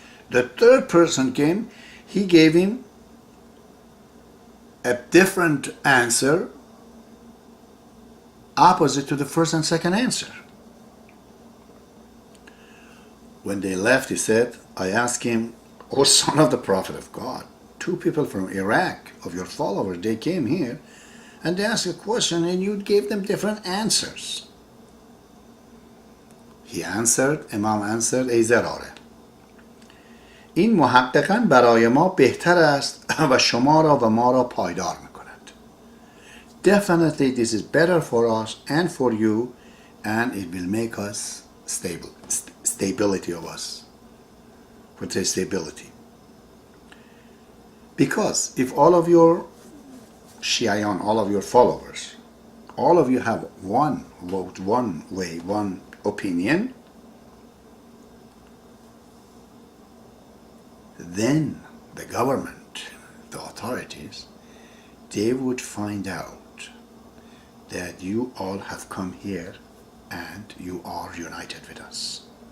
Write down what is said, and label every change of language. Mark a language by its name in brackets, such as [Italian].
[English] The third person came, he gave him a different answer, opposite to the first and second answer. When they left, he said, I asked him, O son of the Prophet of God, two people from Iraq, of your followers, they came here and they asked a question and you gave them different answers. He answered, Imam answered, [Persian] ای زراره، این محققاً برای ما بهتر است و شما را و ما را پایدار میکند. [English] Definitely this is better for us and for you and it will make us stable, stability of us. What is stability? Because if all of your Shi'ayan, all of your followers, all of you have one vote, one way, one opinion, then the government, the authorities, they would find out that you all have come here and you are united with us.